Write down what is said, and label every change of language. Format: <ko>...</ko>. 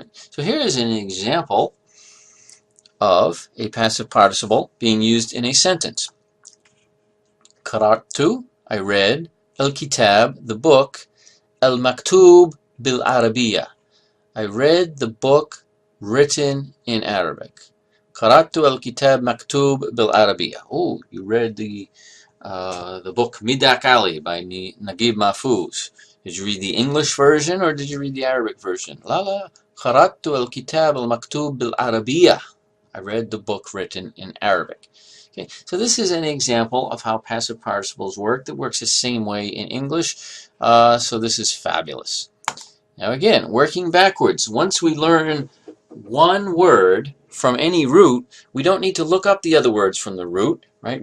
<en>So here is an example of a passive participle being used in a sentence.</en> <ar>قرأت,</ar> <en>I read,</en> <ar>الكتاب,</ar> <en>the book,</en> <ar>المكتوب بالعربية.</ar> <en>I read the book written in Arabic.</en> <ar>قرأت الكتاب مكتوب بالعربية.</ar> <en>Oh, you read the book Midak Ali by Naguib Mahfouz. Did you read the English version or did you read the Arabic version?</en> <ar>La la. قرأت الكتاب المكتوب بالعربية.</ar> <en>I read the book written in Arabic. Okay, so this is an example of how passive participles work. That works the same way in English. So this is fabulous. Now again, working backwards. Once we learn one word from any root, we don't need to look up the other words from the root, right?</en>